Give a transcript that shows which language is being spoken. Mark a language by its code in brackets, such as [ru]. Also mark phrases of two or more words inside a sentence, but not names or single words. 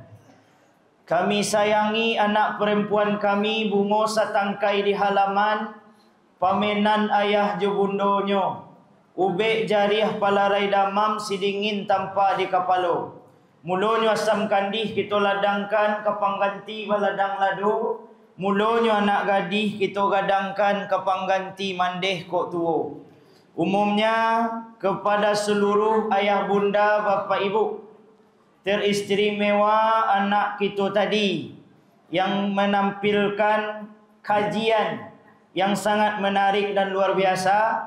[min] Kami sayangi anak perempuan kami bungo satangkai di halaman, pamenan ayah jubundonyo, ubek jariah palarai damam sidingin tanpa di kapalo. Mulonyo asam kandih kita ladangkan kapangganti baladang lado. Mulonyo anak gadih kita gadangkan kapangganti mandeh kok tuo. [id] Umumnya kepada seluruh ayah bunda bapak ibu, teristimewa anak kita tadi yang menampilkan kajian yang sangat menarik dan luar biasa.